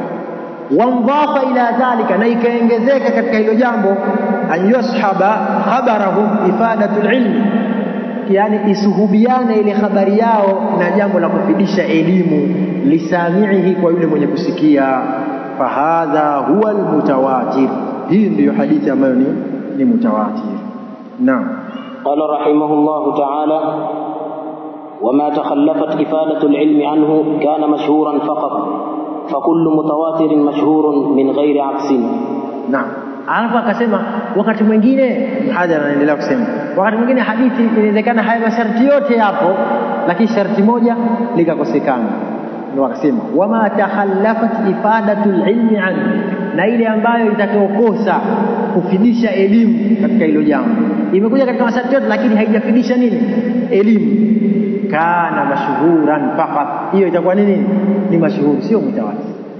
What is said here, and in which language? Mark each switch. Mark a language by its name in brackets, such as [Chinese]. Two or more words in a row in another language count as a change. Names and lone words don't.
[Arabic] وانضاف إلى ذلك, [Swahili] na ikaongezeka katika hilo jambo [Arabic] أن يصحب خبرهم إفادة العلم, [Swahili] yani isuhubiane ile habari yao na jambo la kufidisha elimu, lisami'ihi, kwa yule mwenye kusikia. [Arabic] فهذا هو المتواتر, [Swahili] hii ndiyo hadithi ambayo ni mutawatir. Naam. [Arabic] قال رحمه الله تعالى: وما تخلفت إفادة العلم عنه كان مشهورا فقط، فكل متواتر مشهور من غير عكس. نعم. [Swahili] Alafu akasema wakati mwingine, hada anaendelea kusema, wakati mwingine hadithi inawezekana haya masharti yote yapo, lakini sharti moja likakosekana. Ndio akasema [Arabic] وما تخلفت إفادة العلم عنه, [Swahili] na ile ambayo itakayokosa kufidisha elimu katika hilo jambo, imekuja katika masharti yote lakini haijafidisha nini, elimu, [Arabic] كان مشهورا فقط, [Swahili] hiyo itakuwa nini, ni mashhur, sio mutawatir.